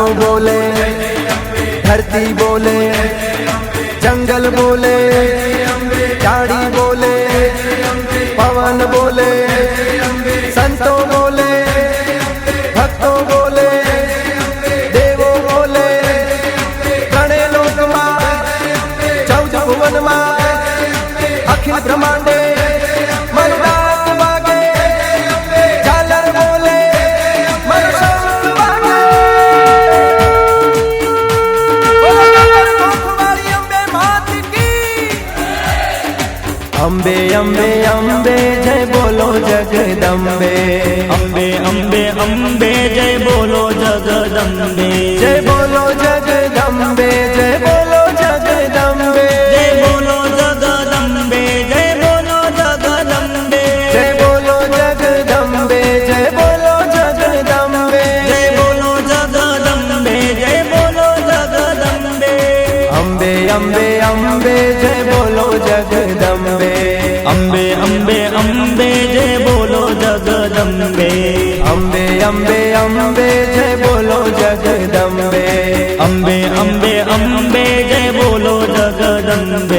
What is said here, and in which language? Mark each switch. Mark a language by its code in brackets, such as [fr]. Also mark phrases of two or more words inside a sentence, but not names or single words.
[hi] बोले धरती बोले, जंगल बोले झाड़ी बोले, पवन बोले संतों बोले, भक्तों बोले देवों बोले, [gu] ગણે લોક માં ચૌદ ભુવન માં અખિલ બ્રહ્માંડે મનુરાત વાગે, ઝાલર બોલે મનુશંખ વાગે। [hi] वाली अम्बे मात की। अम्बे अम्बे अम्बे जय बोलो जगदम्बे। अम्बे अम्बे अम्बे जय बोलो जगदम्बे। जय बोलो जगदम्बे जय बोलो जगदम्बे। जय बोलो जगदम्बे जय बोलो जगदम्बे। जय बोलो जगदम्बे जय बोलो जगदम्बे। जय बोलो जगदम्बे जय बोलो जगदम्बे। [gu] અંબે અંબે જય બોલો જગદંબે અંબે અંબે અંબે જય બોલો જગદંબે અંબે અંબે અંબે જય બોલો જગદંબે અંબે અંબે અંબે જય બોલો જગદંબે